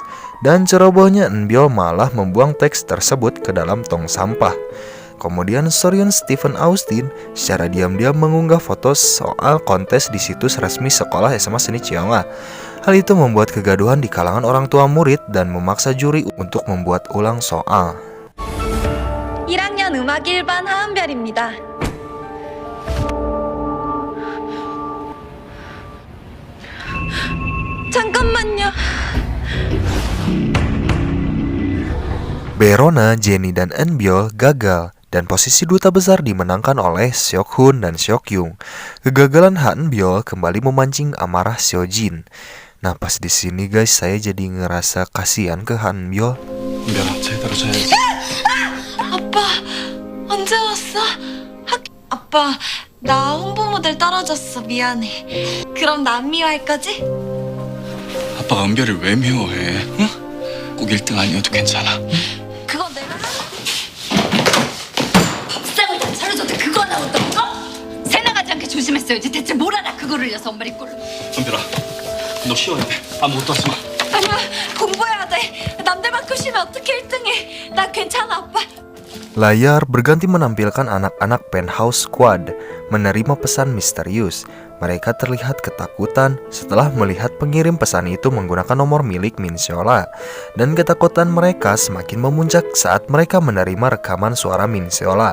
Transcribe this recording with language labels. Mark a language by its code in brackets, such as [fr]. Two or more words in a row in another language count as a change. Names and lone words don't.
[id] Dan cerobohnya Enbiol malah membuang teks tersebut ke dalam tong sampah. Kemudian Soryun Stephen Austin secara diam-diam mengunggah foto soal kontes di situs resmi sekolah SMA Seni Cheonga. Hal itu membuat kegaduhan di kalangan orang tua murid dan memaksa juri untuk membuat ulang soal. [ko] 1학년 음악 1반 하은별입니다. 잠깐만요. [id] Berona, Jennie, dan Enbiol gagal dan posisi duta besar dimenangkan oleh Seok-hun dan Seok-yung. Kegagalan Hanbiol kembali memancing amarah Seojin. Nah, pas di sini guys, saya jadi ngerasa kasihan ke Hanbiol. [ko] 은별아 제대로 자야지. 아빠, 언제 왔어? 아빠, 나 홍보 모델 떨어졌어. 미안해. 그럼 난 미워할 거지? 아빠가 은별이를 왜 미워해? 응? 꼭 1등 아니어도 괜찮아. 그건 내가 밥상을 다 차려줘도 그거 나온다고? 새 나가지 않게 조심했어야지. 대체 뭘 알아 그거를 려서 엄마리 꼴로. 은별아 너 쉬어야 돼. 아무것도 하지 마. 아니야, 공부해야 돼. 남들만큼 쉬면 어떻게 1등해. 나 괜찮아, 아빠. [id] Layar berganti menampilkan anak-anak Penthouse Squad menerima pesan misterius. Mereka terlihat ketakutan setelah melihat pengirim pesan itu menggunakan nomor milik Min Seola. Dan ketakutan mereka semakin memuncak saat mereka menerima rekaman suara Min Seola.